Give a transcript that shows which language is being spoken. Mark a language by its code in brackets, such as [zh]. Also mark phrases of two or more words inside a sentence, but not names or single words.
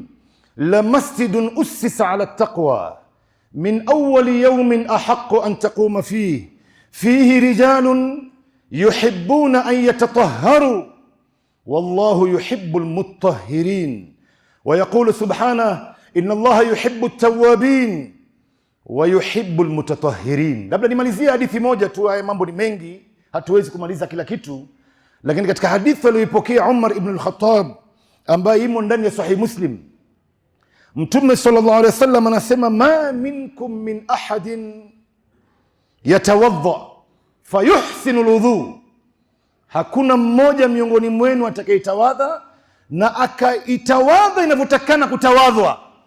[ar] لمسجد أسس على التقوى من أول يوم أحق أن تقوم فيه رجال يحبون أن يتطهروا والله يحب المطهرين. ويقول سبحانه: إن الله يحب التوابين ويحب المتطهرين. [sw] Labda nimalizie hadithi moja tu, haya mambo ni mengi, hatuwezi kumaliza kila kitu. Lakini katika hadithi aliyopokea Umar ibn al-Khattab ambaye imo ndani ya Sahih Muslim, Mtume [ar] صلى الله عليه وسلم [sw] anasema: [ar] ما منكم من أحد يتوضأ فيحسن الوضوء, [sw] hakuna mmoja miongoni mwenu atakayetawadha na akaitawadha inavyotakana kutawadhwa.